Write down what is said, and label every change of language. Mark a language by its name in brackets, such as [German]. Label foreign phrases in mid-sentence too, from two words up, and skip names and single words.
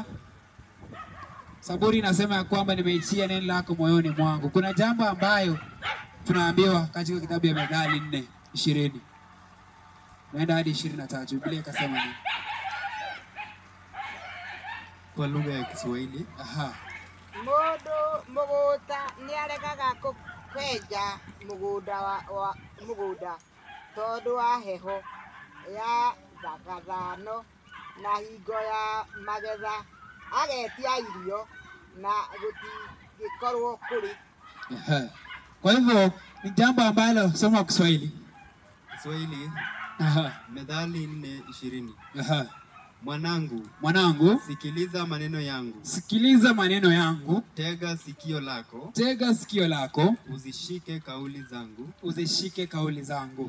[Swahili] Zaburi inasema ya kwamba nimeitia neno lako moyoni mwangu. Kuna jambo ambayo tunaambiwa katika kitabu ya Methali 4:20. Naenda hadi 23. Biblia ikasema nini? Kwa lugha ya Kiswahili. Aha. [Kikuyu] Mundu mugunda ni aregaga kwenja mugunda tondu wa heho ya thagathano na hingo ya magetha agetia irio na gutigikorwo kuri. Aha. [Swahili] Kwa hivyo ni jambo ambalo soma Kiswahili. Kiswahili. Aha. Methali 4:20. Aha. Mwanangu, sikiliza maneno yangu. Sikiliza maneno yangu. Tega sikio lako. Uzishike kauli zangu.